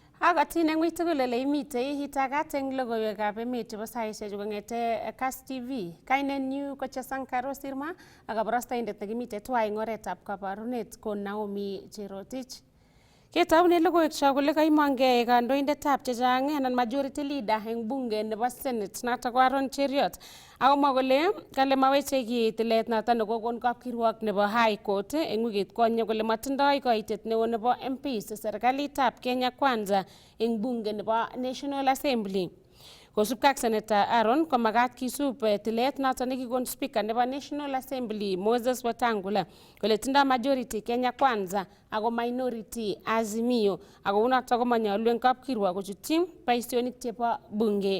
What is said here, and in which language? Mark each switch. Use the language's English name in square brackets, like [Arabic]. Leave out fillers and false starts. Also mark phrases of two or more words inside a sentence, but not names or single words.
[Kalenjin] Kakatin eng wit tugul ole imitei hitagat eng logoiwekab emet chebo saisiek kong'ete Kass TV. Kainenyu ko Chesankaro Sirma ak kabarastaindet nekimite tuwai eng oretab kabarunet ko Naomi Cherotich. Ketoune logoiwek chok kole kaimongei kandoindetab chechang anan [English] majority leader [Kalenjin] eng bunge nebo Senate notok ko Aaron Cheriot akomwa kole kale maweche kiy tilet notok nekokon kapkirwok nebo [English] High Court [Kalenjin] eng wikit konye kole matindoi koitet neo nebo MPs serikalitab Kenya Kwanza eng bunge nebo National Assembly. Kosubkei ak Senator Aaron ko magat kisub tilet notok nekikon Speaker nebo National Assembly Moses Wetangula kole tindoi majority Kenya Kwanza ako minority Azimio ako unotok ko manyolu eng kapkirwok kochutyi boisionik chebo bunge.